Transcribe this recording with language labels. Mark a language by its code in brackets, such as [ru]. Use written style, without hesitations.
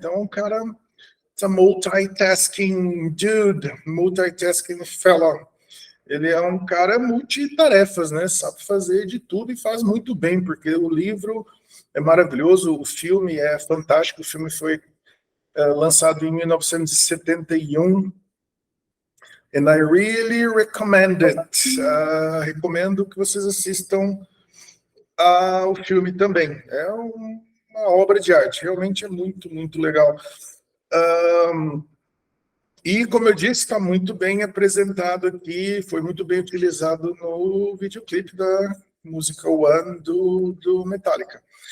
[pt] Então, um cara, [en] it's a multitasking dude, multitasking fella. [pt] Ele é um cara multitarefas, né? Sabe fazer de tudo e faz muito bem, porque o livro é maravilhoso, o filme é fantástico. O filme foi lançado em 1971. [en] And I really recommend it. [pt] Recomendo que vocês assistam ao filme também. É uma obra de arte, realmente é muito, muito legal. E, como eu disse, está muito bem apresentado aqui, foi muito bem utilizado no videoclipe da música One do Metallica.